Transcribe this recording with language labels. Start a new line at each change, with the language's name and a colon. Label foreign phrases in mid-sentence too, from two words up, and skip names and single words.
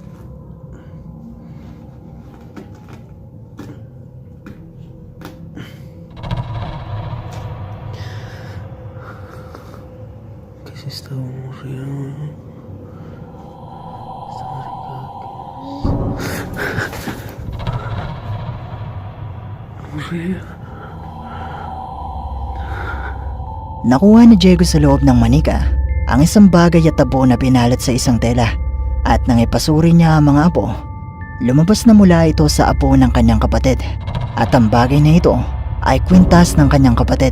Spanish: ¿Qué es esta aburrida, güey? Esta maricada, ¿qué es? Aburrida.
Filipino: Nakuha ni Diego sa loob ng manika ang isang bagay at tabo na binalot sa isang tela, at nang ipasuri niya ang mga apo, lumabas na mula ito sa apo ng kanyang kapatid, at ang bagay na ito ay kwintas ng kanyang kapatid.